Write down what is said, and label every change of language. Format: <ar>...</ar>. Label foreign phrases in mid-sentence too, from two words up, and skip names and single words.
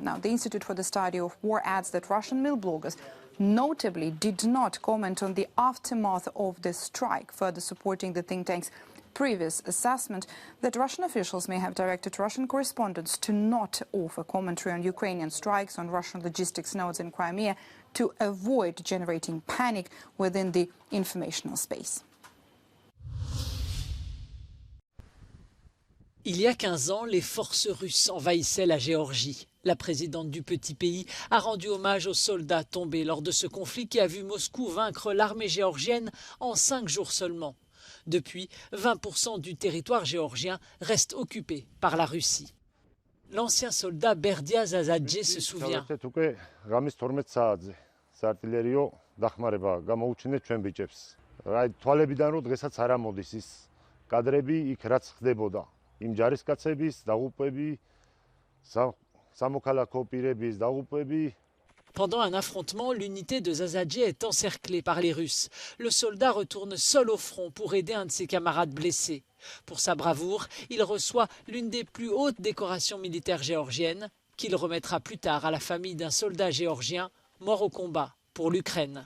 <en>Now, the Institute for the Study of War adds that Russian mill bloggers notably did not comment on the aftermath of the strike, further supporting the think tank's previous assessment that Russian officials may have directed Russian correspondents to not offer commentary on Ukrainian strikes on Russian logistics nodes in Crimea to avoid generating panic within the informational space.</en> <fr>Il y a 15 ans, les forces russes envahissaient la Géorgie. La présidente du petit pays a rendu hommage aux soldats tombés lors de ce conflit qui a vu Moscou vaincre l'armée géorgienne en 5 jours seulement. Depuis, 20% du territoire géorgien reste occupé par la Russie. L'ancien soldat Berdiaz Azadje se souvient.</fr> <ka>იმ ჯარისკაცების დაღუპვები, სამოქალაქო პირების დაღუპვები.</ka> <fr>Pendant un affrontement, l'unité de Zazadje est encerclée par les Russes. Le soldat retourne seul au front pour aider un de ses camarades blessés. Pour sa bravoure, il reçoit l'une des plus hautes décorations militaires géorgiennes, qu'il remettra plus tard à la famille d'un soldat géorgien mort au combat pour l'Ukraine.</fr>